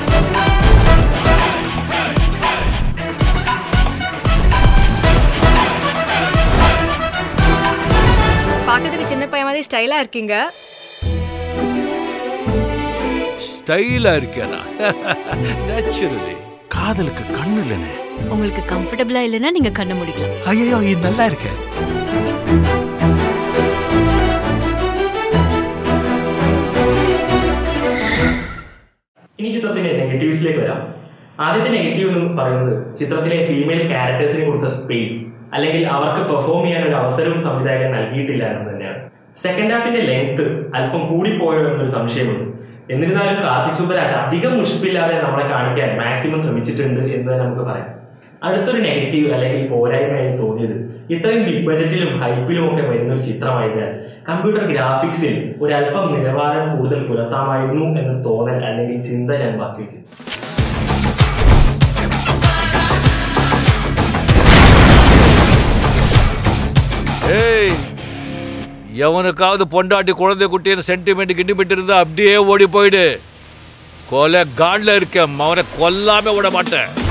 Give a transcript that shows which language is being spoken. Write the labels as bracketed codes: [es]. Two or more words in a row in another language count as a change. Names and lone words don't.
[ta] பார்க்கிறதுக்கு சின்ன பையன் மாதிரி ஸ்டைலா இருக்கீங்க. ஸ்டைலா இருக்கேனா? நேச்சுரலி. காதலுக்கு கண்ணு இல்லனே. உங்களுக்கு கம்ஃபர்ட்டபிளா இல்லனா நீங்க கண்ண மூடிக்கலாம். ஐயோ இது நல்லா இருக்கு. [ml] ഇനി ചിത്രത്തിന്റെ നെഗറ്റീവ്സിലേക്ക് വരാം. ആദ്യത്തെ നെഗറ്റീവ് എന്ന് പറയുന്നത് ചിത്രത്തിലെ [en] female characters [ml] കൊടുത്ത സ്പേസ് അല്ലെങ്കിൽ അവർക്ക് പെർഫോം ചെയ്യാൻ ഒരു അവസരവും സംവിധായകൻ നൽകിയിട്ടില്ല എന്ന് തന്നെയാണ്. [en] second half length [ml] അല്പം കൂടിപ്പോയോ എന്നൊരു സംശയമുണ്ട്. എന്നിരുന്നാലും കാർത്തിക് സുബ്രാജ് അധികം മുഷിപ്പില്ലാതെ നമ്മളെ കാണിക്കാൻ മാക്സിമം ശ്രമിച്ചിട്ടുണ്ട് എന്ന് തന്നെ നമുക്ക് പറയാം. അടുത്തൊരു നെഗറ്റീവ് അല്ലെങ്കിൽ പോരായ്മയായി തോന്നിയത് ഇത്രയും [en] big budget [ml] ഹൈപ്പിലും ഒക്കെ വരുന്ന ഒരു ചിത്രമായതിനാൽ [en] computer graphics [ml] ഒരല്പം നിലവാരം കൂടുതൽ പുലർത്താമായിരുന്നു എന്ന് തോന്നൽ അല്ലെങ്കിൽ ചിന്ത ഞാൻ ബാക്കി വയ്ക്കുന്നു. [ta] எவனுக்காவது பொண்டாட்டி குழந்தை குட்டின்னு சென்டிமெண்ட் கிண்டிமெண்ட் இருந்தா அப்படியே ஓடி போயிடு. கொலை காட்ல இருக்க அவனை கொல்லாம விட மாட்டேன்.